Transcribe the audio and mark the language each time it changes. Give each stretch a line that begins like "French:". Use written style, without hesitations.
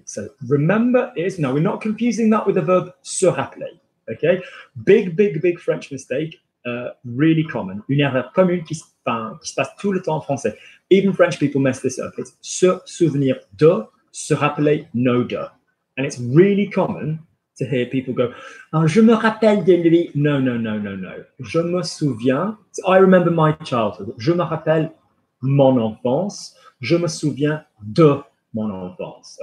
English: So remember is, now we're not confusing that with the verb se rappeler. Okay? Big French mistake. Really common.
French: Une erreur commune qui se passe tout le temps en français.
English: Even French people mess this up. It's se souvenir de, se rappeler no de. And it's really common to hear people go, oh,
French: je me rappelle de lui.
English: No.
French: Je me souviens.
English: So I remember my childhood.
French: Je me rappelle mon enfance. Je me souviens de mon enfance.